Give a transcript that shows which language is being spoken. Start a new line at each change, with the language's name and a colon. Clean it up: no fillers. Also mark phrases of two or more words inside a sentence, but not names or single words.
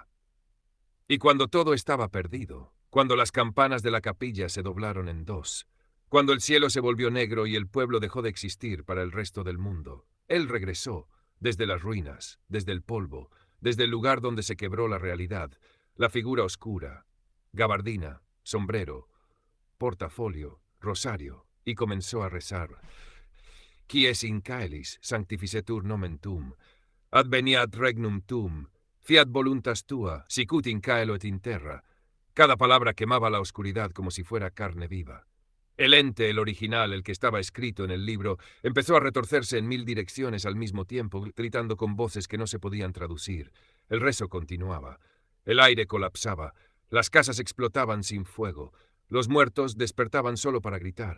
Spanish: Y cuando todo estaba perdido, cuando las campanas de la capilla se doblaron en dos, cuando el cielo se volvió negro y el pueblo dejó de existir para el resto del mundo, él regresó, desde las ruinas, desde el polvo, desde el lugar donde se quebró la realidad, la figura oscura, gabardina, sombrero, portafolio, rosario, y comenzó a rezar.
Latin: Qui es in caelis, sanctificetur nomen tuum, adveniat regnum tuum, fiat voluntas tua, sicut in caelo et in terra.
Spanish: Cada palabra quemaba la oscuridad como si fuera carne viva. El ente, el original, el que estaba escrito en el libro, empezó a retorcerse en 1000 direcciones al mismo tiempo, gritando con voces que no se podían traducir. El rezo continuaba. El aire colapsaba. Las casas explotaban sin fuego. Los muertos despertaban solo para gritar.